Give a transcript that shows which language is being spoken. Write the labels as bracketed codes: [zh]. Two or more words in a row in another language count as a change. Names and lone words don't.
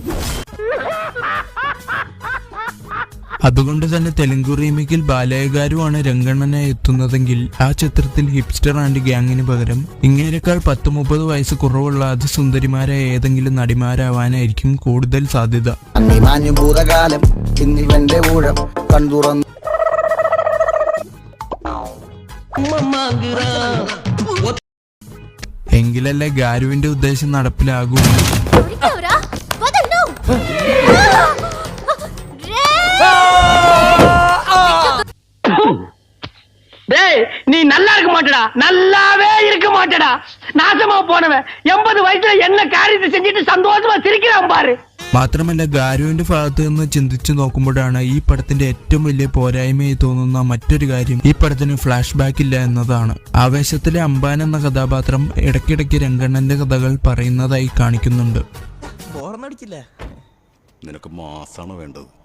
[ml] അതുകൊണ്ട് തന്നെ തെലുങ്കു റീമേക്കിൽ ബാലയഗാരുവാണ് രംഗണ്ണനെ എത്തുന്നതെങ്കിൽ ആ ചിത്രത്തിൽ [en] hipster and gang [ml] പകരം ഇങ്ങേരെക്കാൾ 10-30 വയസ്സ് കുറവുള്ള അതിസുന്ദരിമാരായ ഏതെങ്കിലും നടിമാരാവാനായിരിക്കും കൂടുതൽ സാധ്യത. എങ്കിലല്ലേ ഗാരുവിന്റെ ഉദ്ദേശം നടപ്പിലാകൂ. [ta] நீ நல்லா இருக்க மாட்டடா, நல்லாவே இருக்க மாட்டடா. நாசமா போனவன் 80 வயசுல என்ன காரியத்தை செஞ்சுட்டு சந்தோஷமா சிரிக்கிறான் பாரு. [ml] മാത്രമല്ല ഗാരുവിന്റെ ഭാഗത്ത് നിന്ന് ചിന്തിച്ചു നോക്കുമ്പോഴാണ് ഈ പടത്തിന്റെ ഏറ്റവും വലിയ പോരായ്മയായി തോന്നുന്ന മറ്റൊരു കാര്യം ഈ പടത്തിന് [en] flash back [ml] ഇല്ല എന്നതാണ്. ആവേശത്തിലെ അമ്പാൻ എന്ന കഥാപാത്രം ഇടയ്ക്കിടയ്ക്ക് രംഗണ്ണന്റെ കഥകൾ പറയുന്നതായി കാണിക്കുന്നുണ്ട്. നിനക്ക് മാസാണ് വേണ്ടത്.